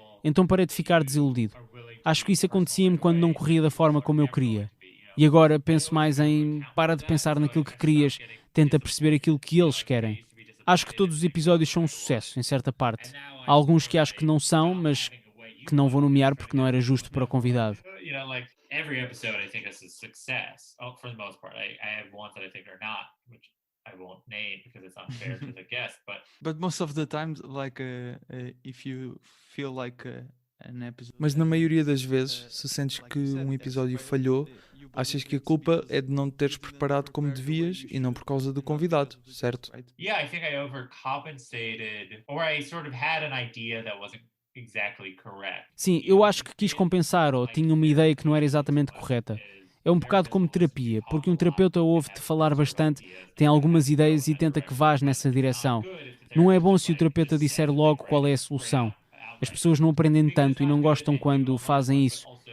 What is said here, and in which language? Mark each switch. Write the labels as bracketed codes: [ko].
[pt] Então parei de ficar desiludido. Acho que isso acontecia-me quando não corria da forma como eu queria. E agora penso mais em para de pensar naquilo que querias, tenta perceber aquilo que eles querem. Acho que todos os episódios são um sucesso, em certa parte. Há alguns que acho que não são, mas que não vou nomear porque não era justo para o convidado. [en] Every episode I think is a success, for the most part. I have ones that I think are not, which I won't name because it's unfair to the guest, but most of the times, like if you feel like an episode... [pt] Mas na maioria das vezes, se sentes que um episódio falhou, achas que a culpa é de não teres preparado como devias e não por causa do convidado, certo? [en] Yeah, I think I overcompensated, or I sort of had an idea that wasn't exactly correct. [pt] Sim, eu acho que quis compensar ou tinha uma ideia que não era exatamente correta. É um bocado como terapia, porque um terapeuta ouve-te falar bastante, tem algumas ideias e tenta que vás nessa direção. Não é bom se o terapeuta disser logo qual é a solução. As pessoas não aprendem tanto e não gostam quando fazem isso.